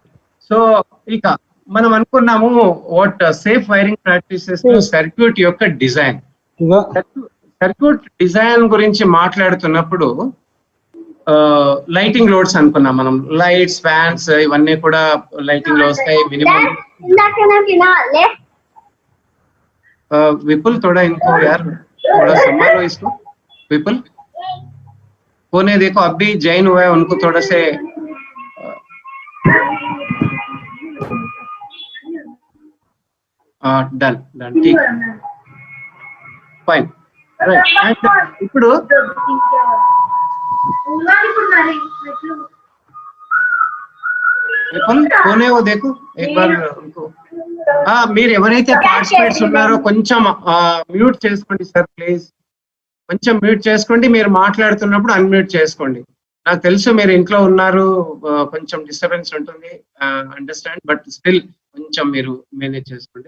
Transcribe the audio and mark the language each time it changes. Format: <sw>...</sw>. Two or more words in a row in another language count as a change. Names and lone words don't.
<te>సో ఇక మనం అనుకున్నాము</te> <en>what safe wiring practices,</en> <te>సర్క్యూట్ యొక్క డిజైన్. సర్క్యూట్ డిజైన్ గురించి మాట్లాడుతున్నప్పుడు</te> <en>lighting loads</en> <te>అనుకున్నాం మనం. లైట్స్, ఫ్యాన్స్ ఇవన్నీ కూడా లైటింగ్ లో వస్తాయి.</te> <hi>మినిమం विपुल थोड़ा इनको यार थोड़ा संभालो इसको. विपुल कोने देखो, अब भी जैन हुआ है, उनको थोड़ा से डन ठीक,</hi> <en>fine, right.</en> <te>అండ్ ఇప్పుడు</te> <hi>विपुल कोने वो देखो एक बार उनको.</hi> <te>మీరు ఎవరైతే పార్టిసిపేట్స్ ఉన్నారో కొంచెం మ్యూట్ చేసుకోండి సార్ ప్లీజ్, కొంచెం మ్యూట్ చేసుకోండి. మీరు మాట్లాడుతున్నప్పుడు అన్మ్యూట్ చేసుకోండి. నాకు తెలుసు మీరు ఇంట్లో ఉన్నారు, కొంచెం డిస్టర్బెన్స్ ఉంటుంది,</te> <en>understand, but still</en> <te>కొంచెం మీరు మేనేజ్ చేసుకోండి.</te>